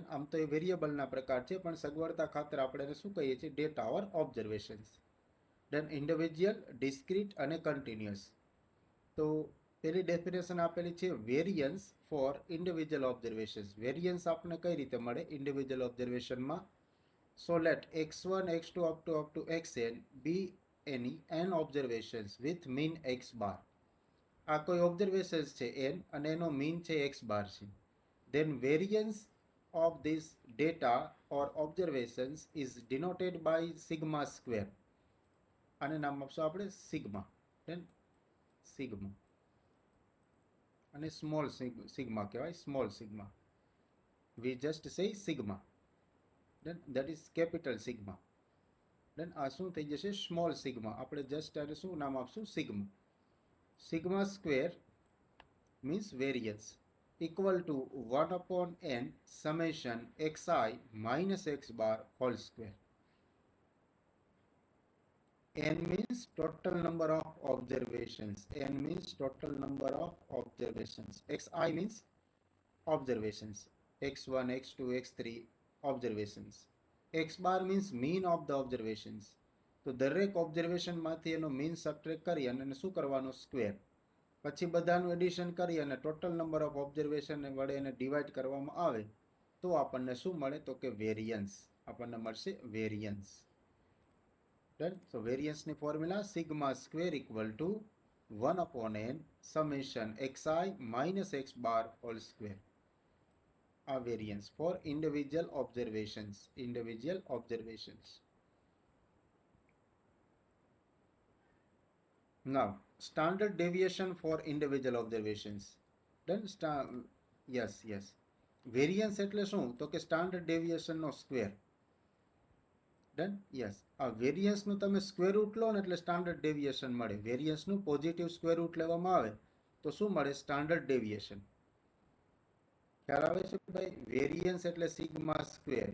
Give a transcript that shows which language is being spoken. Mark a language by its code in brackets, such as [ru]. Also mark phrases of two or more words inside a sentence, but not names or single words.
[gu] આમ તો એ વેરિયેબલના પ્રકાર છે, પણ સગવડતા ખાતર આપણે એને શું કહીએ છીએ? [en] Data or observations. Done. [gu] ઇન્ડિવિજ્યુઅલ, ડિસ્ક્રીટ અને કન્ટિન્યુઅસ. તો પેલી ડેફિનેશન આપેલી છે [en] variance for individual observations. [gu] વેરિયન્સ આપણને કઈ રીતે મળે ઇન્ડિવિજ્યુઅલ ઓબ્ઝર્વેશનમાં? [en] So let x1, x2 up to xn be any n observations with mean x bar. [gu] આ કોઈ ઓબ્ઝર્વેશન્સ છે n અને એનો મીન છે x બાર છે. [en] Then variance of this data or observations is denoted by sigma square. [gu] આને નામ આપશું આપણે સિગ્મા. then સિગ્મા અને [en] small sigma [gu] કહેવાય, [en] small sigma. we just say sigma, then that is capital sigma. [gu] then આ શું થઈ જશે? [en] small sigma. [gu] આપણે જસ્ટ આને શું નામ આપશું? સિગ્મા. [en] sigma square means variance equal to 1 upon n summation xi minus x bar whole square. n means total number of observations. n means total number of observations. xi means observations. x1, x2, x3 observations. x bar means mean of the observations. [gu] તો દરેક ઓબ્ઝર્વેશનમાંથી એનો મીન સબટ્રેક્ટ કરી અને શું કરવાનો? સ્ક્વેર. પછી બધાનું એડિશન કરી અને [en] total number of observation [gu] વડે એને ડિવાઈડ કરવામાં આવે તો આપણને શું મળે તો કે વેરિયન્સ. આપણને મળશે વેરિયન્સ. ડન. [en] So varianceની formula sigma square equal to 1/n summation xi minus x bar whole square. આ variance for individual observations. individual observations. Now, standard deviation for individual observations. Then, yes. [gu] Variance એટલે શું તો કે [en] standard deviation [gu] નો સ્ક્વેર. [en] Done. Yes. [gu] આ વેરિયન્સ નું તમે [en] square root [gu] લો ને એટલે [en] standard deviation [gu] મળે. વેરિયન્સ નું [en] positive square root [gu] લેવામાં આવે તો શું મળે [en] standard deviation. [gu] ખ્યાલ આવે છે ભાઈ? વેરિયન્સ એટલે [en] sigma square.